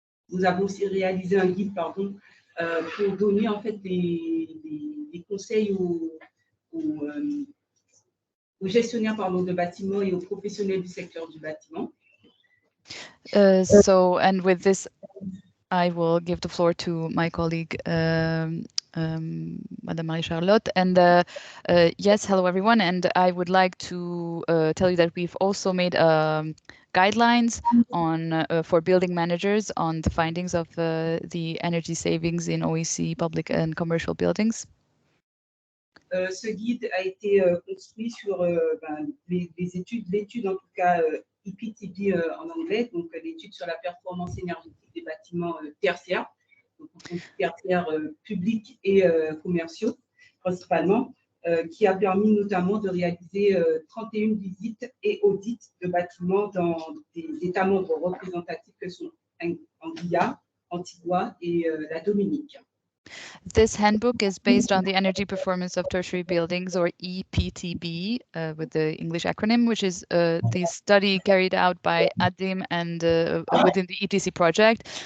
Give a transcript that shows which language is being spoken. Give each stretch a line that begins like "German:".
French: Nous avons aussi réalisé un guide, pardon, pour donner en fait des conseils aux gestionnaires de bâtiments et aux professionnels du secteur du bâtiment.
English: And with this, I will give the floor to my colleague, Madame Marie-Charlotte. And yes, hello everyone. And I would like to tell you that we've also made guidelines on for building managers on the findings of the energy savings in OEC public and commercial buildings.
French: Ce guide a été construit sur l'étude, en tout cas EPTB en anglais, donc l'étude sur la performance énergétique des bâtiments tertiaires, donc tertiaires publics et commerciaux principalement, qui a permis notamment de réaliser 31 visites et audits de bâtiments dans des États membres représentatifs que sont en Guyane, Antilles et la Dominique.
English: This handbook is based on the energy performance of tertiary buildings, or EPTB, with the English acronym, which is the study carried out by ADEME and within the ETC project.